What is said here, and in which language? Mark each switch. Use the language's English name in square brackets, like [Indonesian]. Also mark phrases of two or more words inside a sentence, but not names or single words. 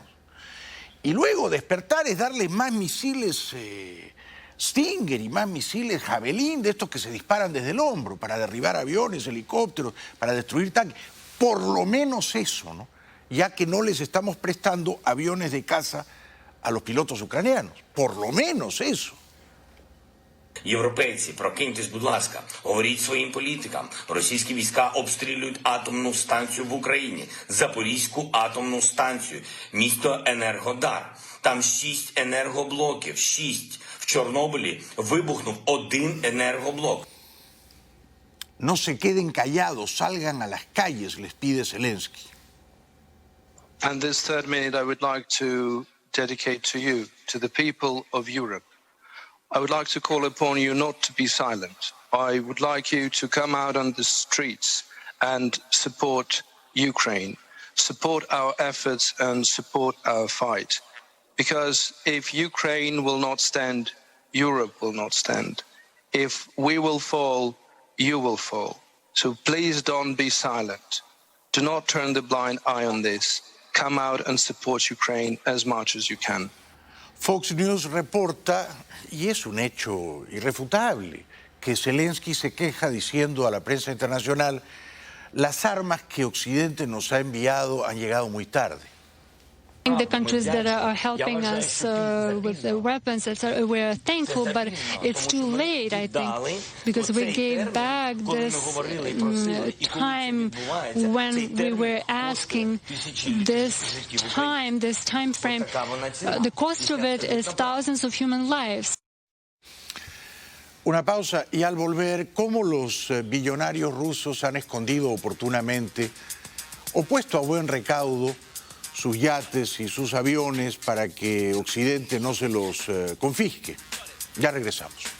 [Spanish] Y luego despertar es darles más misiles Stinger y más misiles Javelin, de estos que se disparan desde el hombro para derribar aviones, helicópteros, para destruir tanques. Por lo menos eso, ¿no? Ya que no les estamos prestando aviones de caza a los pilotos ucranianos. Por lo menos eso. [Ukrainian] Європейці, прокиньтесь, будь ласка, говоріть своїм політикам. Російські війська обстрілюють атомну станцію в Україні, Запорізьку атомну станцію, місто Енергодар. Там 6 енергоблоків, 6. В Чорнобилі вибухнув 1 енергоблок. [Spanish] No se queden callados, salgan a las calles, les pide Zelensky. [English] And this third minute I would like to dedicate to you, to the people of Europe. I would like to call upon you not to be silent. I would like you to come out on the streets and support Ukraine, support our efforts and support our fight. Because if Ukraine will not stand, Europe will not stand. If we will fall, you will fall. So please don't be silent. Do not turn the blind eye on this. Come out and support Ukraine as much as you can. [Spanish] Fox News reporta, y es un hecho irrefutable, que Zelensky se queja diciendo a la prensa internacional: las armas que Occidente nos ha enviado han llegado muy tarde. [English] The countries that are helping us with the weapons, we're thankful, but it's too late, I think, because we gave back this time when we were asking this time frame. The cost of it is thousands of human lives. [Spanish] Una pausa y al volver, cómo los billonarios rusos han escondido oportunamente o puesto a buen recaudo sus yates y sus aviones para que Occidente no se los confisque. Ya regresamos.